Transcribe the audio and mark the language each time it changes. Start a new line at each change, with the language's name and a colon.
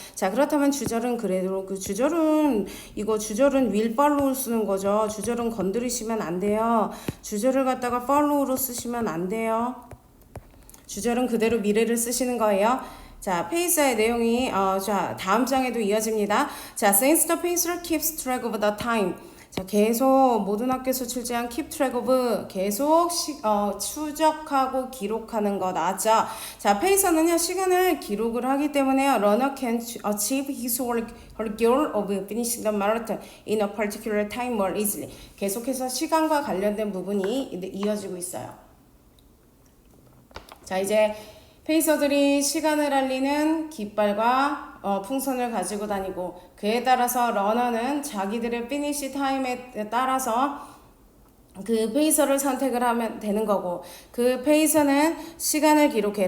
Korean: 자, 그렇다면 주절은 그래도 그 주절은
English: will follow
Korean: 를 쓰는 거죠. 주절은 건드리시면 안 돼요. 주절을 갖다가 follow로 쓰시면 안 돼요. 주절은 그대로 미래를 쓰시는 거예요. 자, 페이서의 내용이 자, 다음 장에도 이어집니다.
English: 자, since the pacer keeps track of the time.
Korean: 자, 계속 모든 학교에서 출제한
English: keep track of
Korean: 계속 추적하고 기록하는 거 나왔죠. 자, 페이서는요, 시간을 기록을 하기 때문에요.
English: runner can achieve his or her goal of finishing the marathon in a particular time more easily.
Korean: 계속해서 시간과 관련된 부분이 이어지고 있어요. 자, 이제 페이서들이 시간을 알리는 깃발과 풍선을 가지고 다니고 그에 따라서 러너는 자기들의 피니시 타임에 따라서 그 페이서를 선택을 하면 되는 거고 그 페이서는 시간을 기록해.